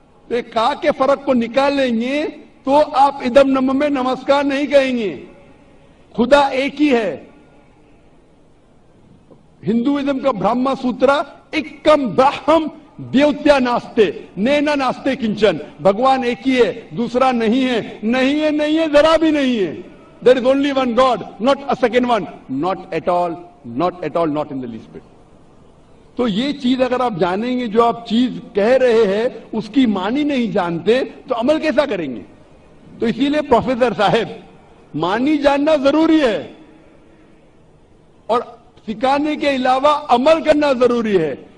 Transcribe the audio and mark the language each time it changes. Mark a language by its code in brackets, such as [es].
[hi] तो एक का के फर्क को निकालेंगे तो आप इदम नम में नमस्कार नहीं कहेंगे. खुदा एक ही है. हिंदुइज्म का ब्रह्म सूत्र [sa] एकम ब्रह्म देवत्या नास्ते नैना नास्ते किंचन. [hi] भगवान एक ही है, दूसरा नहीं है. नहीं है, नहीं है, जरा भी नहीं है. [en] There is only one God, not a second one. Not at all, not at all, not in the least bit. [hi] तो ये चीज अगर आप जानेंगे, जो आप चीज कह रहे हैं उसकी मानी नहीं जानते तो अमल कैसा करेंगे? तो इसीलिए प्रोफेसर साहब मानी जानना जरूरी है और सिखाने के अलावा अमल करना जरूरी है.